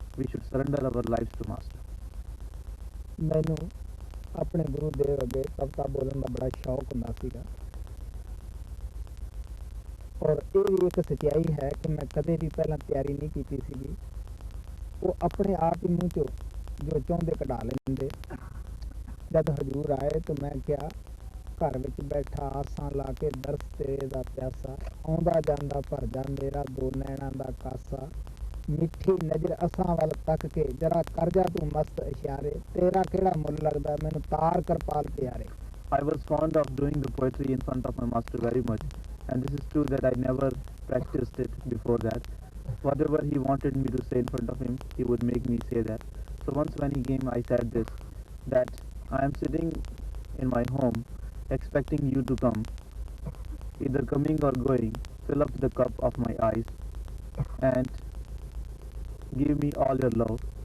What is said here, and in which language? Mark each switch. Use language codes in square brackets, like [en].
[en] We should surrender our lives to master. [pa] ਮੈਨੂੰ ਆਪਣੇ ਗੁਰੂ ਦੇਵ ਅੱਗੇ ਕਵਿਤਾ ਬੋਲਣ ਦਾ ਬੜਾ ਸ਼ੌਕ ਹੁੰਦਾ ਸੀਗਾ, ਔਰ ਇਹ ਵੀ ਇੱਕ ਸੱਚਾਈ ਹੈ ਕਿ ਮੈਂ ਕਦੇ ਵੀ ਪਹਿਲਾਂ ਤਿਆਰੀ ਨਹੀਂ ਕੀਤੀ ਸੀਗੀ। ਉਹ ਆਪਣੇ ਆਪ ਹੀ ਮੂੰਹ ਚੋਂ ਜੋ ਚਾਹੁੰਦੇ ਕਢਾ ਲੈਂਦੇ। ਜਦ ਹਜ਼ੂਰ ਆਏ ਤਾਂ ਮੈਂ ਕਿਹਾ, ਘਰ ਵਿੱਚ ਬੈਠਾ ਆਸਾਂ ਲਾ ਕੇ ਦਰਸ ਤੇਰੇ ਦਾ ਪਿਆਸਾ, ਆਉਂਦਾ ਜਾਂਦਾ ਭਰ ਜਾ ਮੇਰਾ ਦੋ ਨੈਣਾਂ ਦਾ ਕਾਸਾ, ਮਿੱਠੀ ਨਜ਼ਰ ਅਸਾਂ ਵੱਲ ਤੱਕ ਕੇ ਜਰਾ ਕਰ ਜਾ ਤੂੰ ਮਸਤ ਇਸ਼ਾਰੇ, ਤੇਰਾ ਕਿਹੜਾ ਮੁੱਲ ਲੱਗਦਾ ਮੈਨੂੰ ਤਾਰ ਕਰਪਾਲ ਪਿਆਰੇ। [en] I was fond of doing the poetry in front of my master very much, and this is true that I never practiced it before that. Whatever he wanted me to say in front of him, he would make me say that. So once when he came, I said this, that I am sitting in my home expecting you to come, either coming or going, fill up the cup of my eyes and give me all your love.